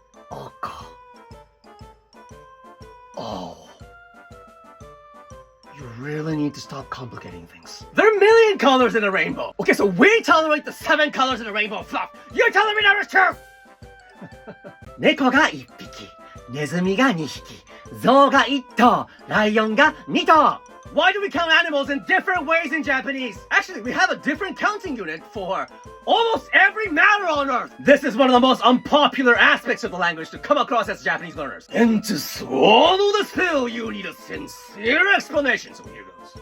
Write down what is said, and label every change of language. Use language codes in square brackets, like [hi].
[ja] Aka. Oh. [en] You really need to stop complicating things. There are a million colors in a rainbow. Okay, so we tolerate the 7 colors in a rainbow fluff. You're telling me that is true? [ja] 猫が1匹、ネズミが2匹、象が1頭、ライオンが2頭. [en] Why do we count animals in different ways in Japanese? Actually, we have a different counting unit for almost every matter on Earth. This is one of the most unpopular aspects of the language to come across as Japanese learners. And to swallow this pill, you need a sincere explanation. So here goes.